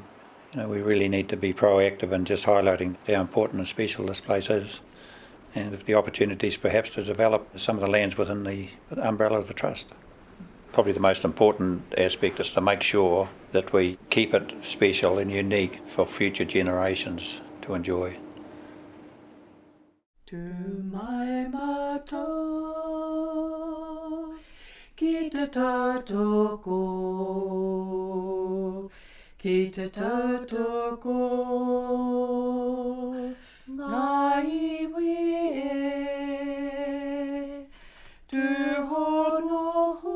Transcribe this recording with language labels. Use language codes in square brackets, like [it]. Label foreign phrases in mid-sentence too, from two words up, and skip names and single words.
[en] You know, we really need to be proactive in just highlighting how important and special this place is, and the opportunities perhaps to develop some of the lands within the umbrella of the Trust. Probably the most important aspect is to make sure that we keep it special and unique for future generations to enjoy. [mi] Tu mai mato ki te tautoko, ki te tautoko, ngā iwi e, tu hono